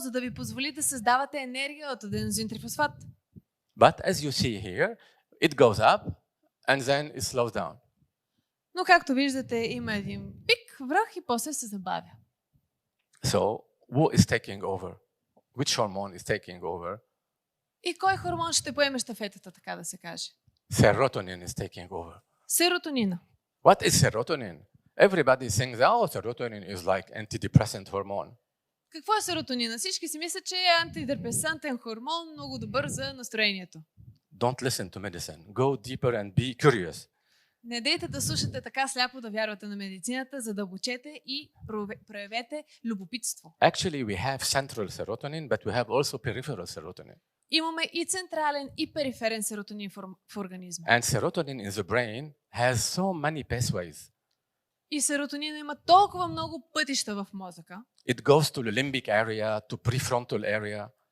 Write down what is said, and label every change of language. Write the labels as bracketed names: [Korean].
[Bulgarian] За да ви позволи да създавате енергия от аденозин трифосфат. [English] But as you see here, it goes up and then it slows down. [Bulgarian] Но както виждате, има един пик, връх и после се забавя. [English] So, who is taking over? Which hormone is taking over? [Bulgarian] И кой хормон ще поеме щафетата, така да се каже? [English] Serotonin is taking over. [Bulgarian] Серотонина. [English] What is serotonin? Everybody thinks, oh, serotonin is like antidepressant hormone. [Bulgarian] Какво е серотонина? Всички си мислят, че е антидепресантен хормон, много добър за настроението. [English] Don't listen to medicine. Go deeper and be curious. [Bulgarian] Не дейте да слушате така сляпо да вярвате на медицината, задълбочете и проявете любопитство. [English] Actually, we have central serotonin, but we have also peripheral serotonin. [Bulgarian] Имаме и централен, и периферен серотонин в организма. [English] And serotonin in the brain has so many pathways. [Bulgarian] И серотонин има толкова много пътища в мозъка. [English] It goes to the limbic area, to prefrontal area.